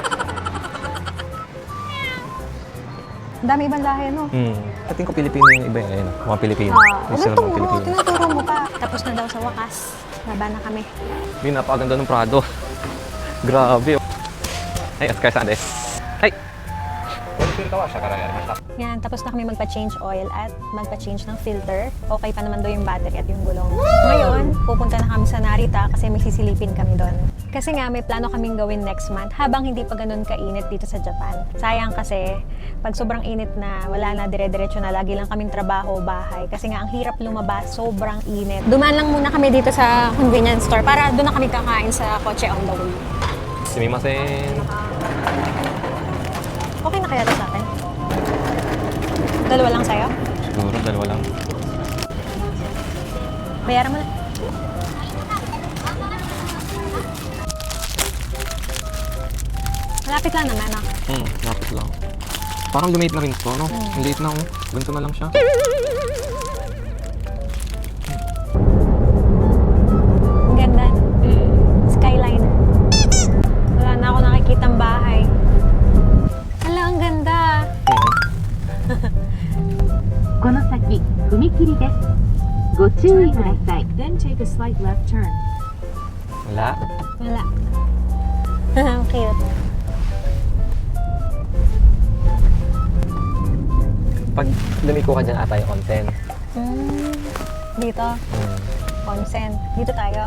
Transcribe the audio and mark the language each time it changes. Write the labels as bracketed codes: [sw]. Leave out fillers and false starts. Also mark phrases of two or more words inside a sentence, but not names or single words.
[tl] Ang dami ibang lahi, ano? Tingin ko Pilipino yung iba yun. Mga Pilipino. Yung sila mga Pilipino. Tinuturo mo pa. Tapos na daw sa wakas. Laban na kami. May napakaganda ng Prado. Grabe. Ay, [ja] お疲れです. [tl] Ay! Yan, tapos na kami magpa- [en] change oil [tl] at magpa-change ng filter. Okay pa naman doon yung battery at yung gulong. Ngayon, pupunta na kami sa Narita kasi may sisilipin kami doon. Kasi nga, may plano kaming gawin next month habang hindi pa ganun kainit dito sa Japan. Sayang kasi, pag sobrang init na, wala na, dire-diretso na, lagi lang kaming trabaho, bahay. Kasi nga, ang hirap lumabas, sobrang init. Dumaan lang muna kami dito sa [en] convenience store [tl] para doon na kami kakain sa kotse [en] on the way. [tl] Sumimasen. Okay na kaya to sa akin? Dalawa lang sa'yo? Siguro, dalawa lang. Bayaran mo na. Malapit lang naman, ah. Lapit lang. Parang lumate na rin to, no? Ang late na, oh. Ganito na lang siya. Ang ganda. Skyline. Wala na ako nakikitang bahay. Hala, ang ganda. [ja] この先、踏切です。ご注意ください。 [en] Then take a slight left turn. [tl] Wala. Wala. Ang cute. Pag lumiko ka dyan ata yung content. Dito. Consent. Dito tayo.